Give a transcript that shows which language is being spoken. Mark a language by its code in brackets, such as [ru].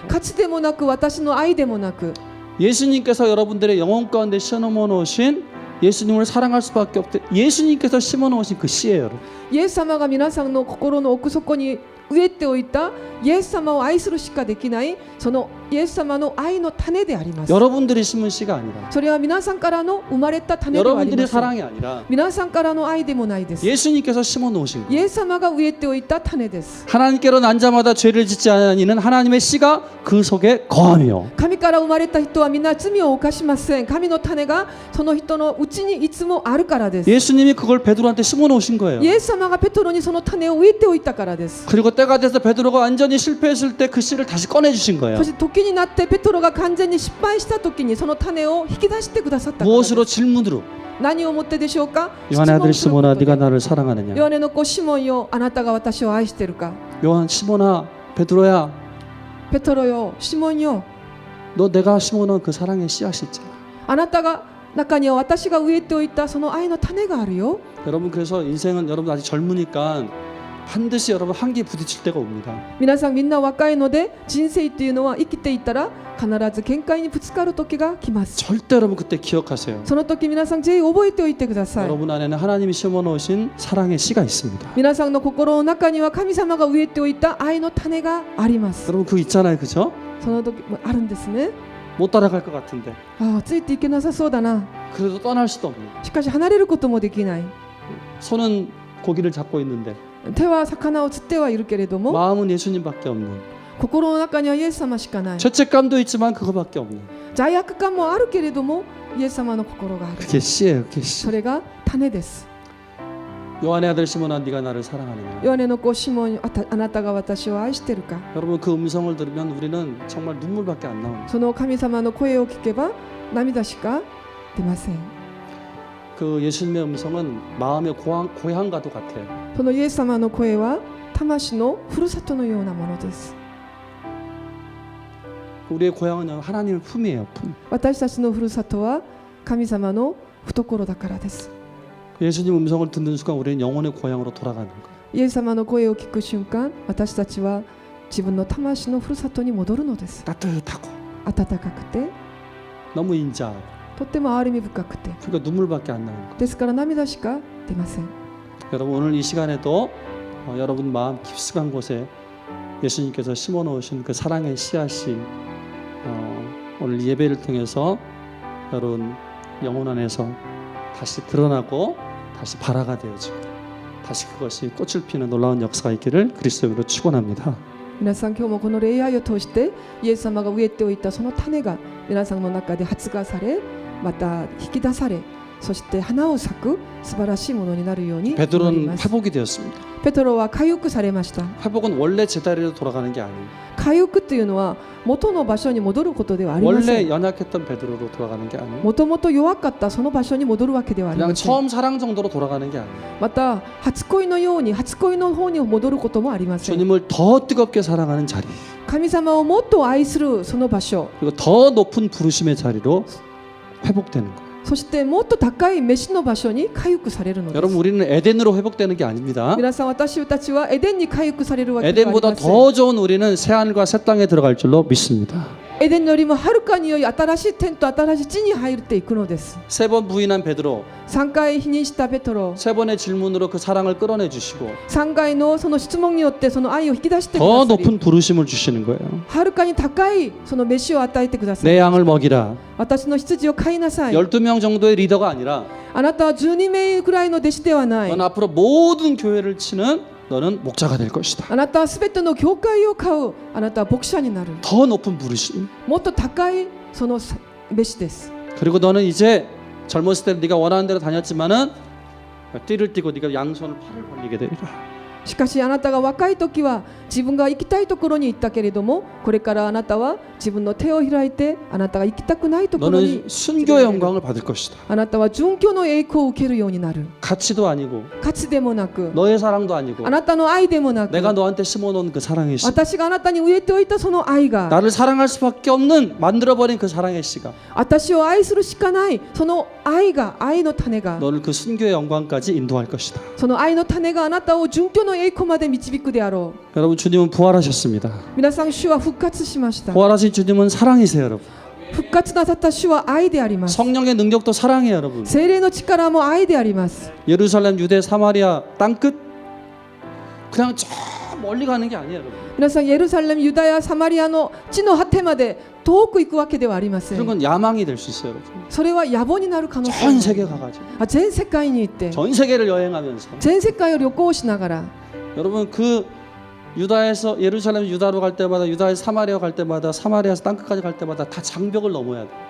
[ja] 価値でもなく私の愛でもなく [ko] 예수님께서 여러분들의 영혼 가운데 심어 놓으신 예수님을 사랑할 수밖에 없대. 예수님께서 심어 놓으신 그 씨예요, 여러분. [ja] イエス様が皆さんの心の奥底に植えておいたイエス様を愛するしかできないそのイエス様の愛の種であります [ko] 여러분들이 심은 씨가 아니라 [ja] それは皆さんからの生まれた種ではありま [ko] 여러분들의 [ja] せん [ko] 사랑이 아니라 [ja] 皆さんからの愛でもないです [ko] 예수님께서 심어 놓으신 [ja] イ [ko] 거예요. [ja] エス様が植えておいた種です [ko] 하나님께로 난 자마다 죄를 짓지 아니하니는 하나님의 씨가 그 속에 거하며 [ja] 神から生まれた人はみんな罪を犯しません神の種がその人のうちにいつもあるからです [ko] 예수님이 그걸 베드로한테 심어 놓으신 거예요. [ja] イエス様がペトロにその種を植えておいたからです [ko] 그리고 때가 돼서 베드로가 완전히 실패했을 때 그 씨를 다시 꺼내 주신 거예요. [ja] そして時になってペトロが完全に失敗した時にその種を引き出してくださったからです [ko] 무엇으로 질문으로 [ja] 何をもってでしょうか [ko] 요한의 아들 [ja] 質問 [ko] 시몬아 [ja] すること [ko] 네가 [ja] で [ko] 나를 사랑하느냐 [ja] ヨハネの子シモンよあなたが私を愛しているか [ko] 요한 시몬아 베드로야 [ja] ペトロよシモンよ [ko] 너 내가 심어 놓은 그 사랑의 씨앗이 있잖아. [ja] あなたが中には私が植えておいたその愛の種があるよ [ko] 여러분 그래서 인생은 여러분 아직 젊으니까 반드시 여러분 한계에 부딪힐 때가 옵니다. [ja] 皆さんみんな若いので人生っていうのは生きていたら必ず限界にぶつかる時が来ます [ko] 절대 여러분 그때 기억하세요. [ja] その時皆さんぜひ覚えておいてください [ko] 여러분 안에는 하나님이 심어 놓으신 사랑의 씨가 있습니다. [ja] 皆さんの心の中には神様が植えておいた愛の種があります [ko] 여러분 그거 있잖아요, 그죠? [ja] その時もあるんですね [ko] 못 따라갈 것 같은데 [ja] ああついていけなさそうだな [ko] 그래도 떠날 수도 없는. [ja] しかし離れることもできない [ko] 손은 고기를 잡고 있는데 [ja] 手は魚を釣ってはいるけれども [ko] 마음은 예수님밖에 없는. [ja] 心の中にはイエス様しかない [ko] 죄책감도 있지만 그거밖에 없는. [ja] 罪悪感もあるけれどもイエス様の心がある [ko] 그게 씨예요, 그게 씨. [ja] それが種です [ko] 요한의 아들 시몬아 네가 나를 사랑하느냐. [ja] ヨハネの子シモンあなたが私を愛してるか [ko] 여러분 그 음성을 들으면 우리는 정말 눈물밖에 안 나옵니다. [ja] その神様の声を聞けば涙しか出ません [ko] 그 예수님의 음성은 마음의 고향과도 같아요. [ja] そのイエス様の声は魂のふるさとのようなものです [ko] 우리의 고향은 하나님의 품이에요, 품. [ja] 私たちのふるさとは神様の懐だからです [ko] 예수님 음성을 듣는 순간 우리는 영혼의 고향으로 돌아가는 거예요. [ja] イエス様の声を聞く瞬間私たちは自分の魂のふるさとに戻るのです [ko] 따뜻하고 [ja] 暖かくて [ko] 너무 인자하고 [ja] とっても憐れみ深くて [ko] 그러니까 눈물밖에 안 나는 거예요. [ja] ですから涙しか出ません [ko] 여러분 오늘 이 시간에도 여러분 마음 깊숙한 곳에 예수님께서 심어 놓으신 그 사랑의 씨앗이 오늘 예배를 통해서 여러분 영혼 안에서 다시 드러나고 다시 발화가 되어지고 다시 그것이 꽃을 피는 놀라운 역사가 있기를 그리스도로 축원합니다. [ja] 皆さん今日もこの礼拝を通してイエス様が植えておいたその種が皆さんの中で発芽されまた引き出されそして花を咲く素晴らしいものになるように祈り [ko] 베드로는 [ja] ます [ko] 회복이 되었습니다. [ja] ペトロは回復されました [ko] 회복은 원래 제자리로 돌아가는 게 아니에요. [ja] 回復というのは元の場所に戻ることではありませ [ko] 원래 [ja] ん [ko] 연약했던 베드로로 돌아가는 게 아니에요. [ja] もともと弱かったその場所に戻るわけではあり [ko] 그냥 [ja] ません [ko] 처음 사랑 정도로 돌아가는 게 아니에요. [ja] また初恋のように初恋の方に戻ることもありません [ko] 주님을 더 뜨겁게 사랑하는 자리 [ja] 神様をもっと愛するその場所 [ko] 그리고 더 높은 부르심의 자리로 회복되는 거예요. [ja] そしてもっと高い飯の場所に回復されるのです [ko] 여러분 우리는 에덴으로 회복되는 게 아닙니다. [ja] 皆さん私たちはエデンに回復されるわけではあり [ko] 에덴보다 [ja] ません [ko] 더 좋은 우리는 새 하늘과 새 땅에 들어갈 줄로 믿습니다. [ja] エデンよりもはるかに良い新しい天と新しい地に入っていくのです。 [ko] 3번 부인한 베드로 [ja] 3回否認したペトロ、 [ko] 3번의 질문으로 그 사랑을 끌어내 주시고 [ja] 3回のその質問によってその愛を引き出してく [ko] 더 [ja] ださり、 [ko] 높은 부르심을 주시는 거예요. [ja] はるかに高いその飯を与えてください。 [ko] 내 양을 먹이라. [ja] 私の羊を飼いなさい。 [ko] 12명 정도의 리더가 아니라 [ja] あなたは12名くらいの弟子ではない。 [ko] 넌 앞으로 모든 교회를 치는 너는 목자가 될 것이다. [ja] あなたはすべての教会を飼う。あなたは牧者になる。 [ko] 더 높은 부르심. [ja] もっと高いその飯です。 [ko] 그리고 너는 이제 젊었을 때 네가 원하는 대로 다녔지만은 띠를 띠고 네가 양손을 팔을 벌리게 되리라. [ja] しかしあなたが若い時は自分が行きたいところに行ったけれども、これからあなたは自分の手を開いてあなたが行きたくないところに [ko] 너는 순교의 영광을 받을 것이다. [ja] あなたは殉教の栄光を受けるようになる。 [ko] 가치도 아니고 [ja] 価値でもなく、 [ko] 너의 사랑도 아니고 [ja] あなたの愛でもなく、 [ko] 내가 너한테 심어놓은 그 사랑의 씨. [ja] 私があなたに植えておいたその愛が、 [ko] 나를 사랑할 수밖에 없는 만들어버린 그 사랑의 씨가 [ja] 私を愛するしかないその愛が、愛の種が、 [ko] 너를 그 순교의 영광까지 인도할 것이다. [ja] その愛の種があなたを殉教の栄光まで導くであろう。 [ko] 여러분 주님은 부활하셨습니다. [ja] 皆さん、主は復活しました。 [ko] 부활하신 주님은 사랑이세요, 여러분. [ja] 復活なさった主は愛であります。 [ko] 성령의 능력도 사랑이에요, 여러분. [ja] 聖霊の力も愛であります。 [ko] 예루살렘, 유대, 사마리아 땅끝 그냥 저 멀리 가는 게 아니에요, 여러분. [ja] 皆さん、エルサレム、ユダヤ、サマリアの地の果てまで遠く行くわけではありません。 [ko] 그런 건 야망이 될 수 있어요, 여러분. [ja] それは野望になる可能性 [ko] 전 [ja] が [ko] 세계 [ja] ある。 [ko] 가가지고 [ja] 全世界に行って、 [ko] 전 세계를 여행하면서 [ja] 全世界を旅行しながら、 [ko] 여러분 그 유다에서 예루살렘 유다로 갈 때마다 유다에서 사마리아 갈 때마다 사마리아에서 땅끝까지 갈 때마다 다 장벽을 넘어야 돼.